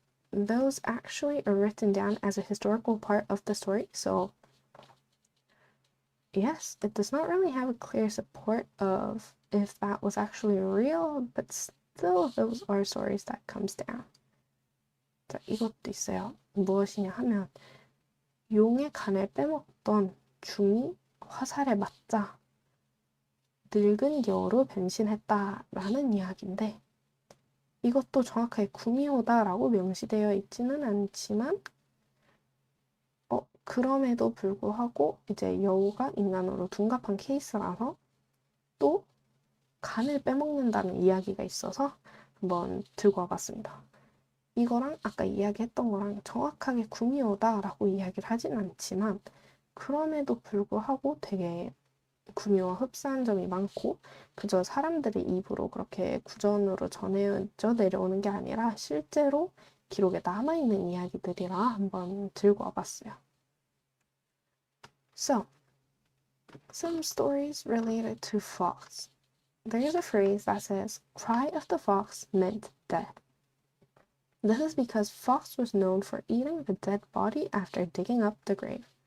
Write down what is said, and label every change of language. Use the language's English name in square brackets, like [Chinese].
[English] Those actually are written down as a historical part of the story. So yes, it does not really have a clear support of if that was actually real, but still those are stories that comes down. [Korean] 자, 이것도 있어요. 무엇이냐 하면 용의 간을 빼먹던 중이 화살에 맞자 늙은 여우로 변신했다라는 이야기인데 이것도 정확하게 구미호다라고 명시되어 있지는 않지만 그럼에도 불구하고 이제 여우가 인간으로 둔갑한 케이스라서 또 간을 빼먹는다는 이야기가 있어서 한번 들고 와봤습니다. 이거랑 아까 이야기했던 거랑 정확하게 구미호다라고 이야기를 하진 않지만 그럼에도 불구하고 되게 구미호와 흡사한 점이 많고 그저 사람들의 입으로 그렇게 구전으로 전해져 내려오는 게 아니라 실제로 기록에 남아있는 이야기들이라 한번 들고 와봤어요. [English] So, some stories related to fox. There is a phrase that says, cry of the fox meant death. This is because fox was known for eating the dead body after digging up the grave.